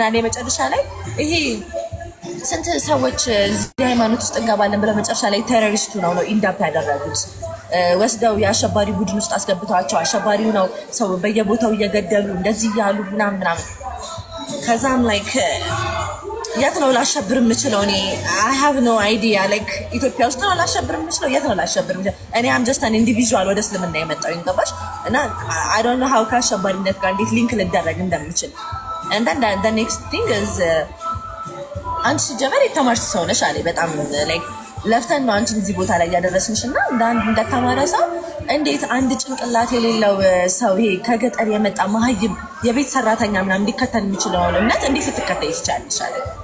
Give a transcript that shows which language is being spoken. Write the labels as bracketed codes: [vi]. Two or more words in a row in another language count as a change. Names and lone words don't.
[am] አለ መጨረሻ ላይ ይሄ ስንት ሰዎች እዚህ ሃይማኖት ውስጥ እንገባለን ብለው መጨረሻ ላይ ቴሮሪስቱ ነው ኢንዳፕ ያደረጉት ወስደው የአሸባሪ ቡድን ውስጥ አስገብተዋቸው አሸባሪው ነው ሰው በየቦታው እየገደሉ እንደዚህ ያሉ ምናምን ከዛም ላይክ የት ነው ላሸብር የምችለው እኔ [en] I have no idea like [am] ኢትዮጵያ ውስጥ ነው ላሸብር የምችለው የት ነው ላሸብር የምችለው እኔ [en] am just an individual [am] ወደ እስልምና የመጣው እንገባሽ እና [en] I don't know how [am] ከአሸባሪነት ጋር እንዴት ሊንክ ልደረግ እንደምችል [en] and then the next thing is [am] አንቺ ጀመር የተማርሽ ሰው ነሽ አለ በጣም like ለፍተን ነው አንቺን እዚህ ቦታ ላይ ያደረስንሽና እንደተማረ ሰው እንዴት አንድ ጭንቅላት የሌለው ሰው ይሄ ከገጠር የመጣ ማህይም የቤት ሰራተኛ ምናምን እንዲከተል የሚችለው እምነት እንዴት ልትከተይ ይቻላልሽ አለ